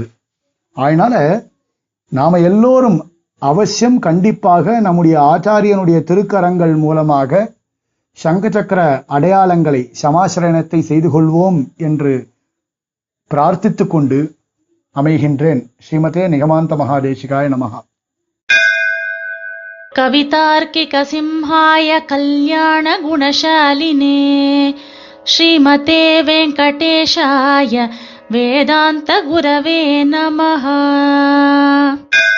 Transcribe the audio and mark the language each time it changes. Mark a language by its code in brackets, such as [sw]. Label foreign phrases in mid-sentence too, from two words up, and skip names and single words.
[ta] அதனால நாம எல்லோரும் அவசியம் கண்டிப்பாக நம்முடைய ஆச்சாரியனுடைய திருக்கரங்கள் மூலமாக சங்க சக்கர அடையாளங்களை சமாசிரணத்தை செய்து கொள்வோம் என்று பிரார்த்தித்துக் கொண்டு அமைகின்றேன். [sa] श्रीमते निगमान्त महादेशिकाय नमः. कवितार्किक सिंहाय कल्याण गुणशालिने श्रीमते वेङ्कटेशाय वेदान्त गुरवे नमः.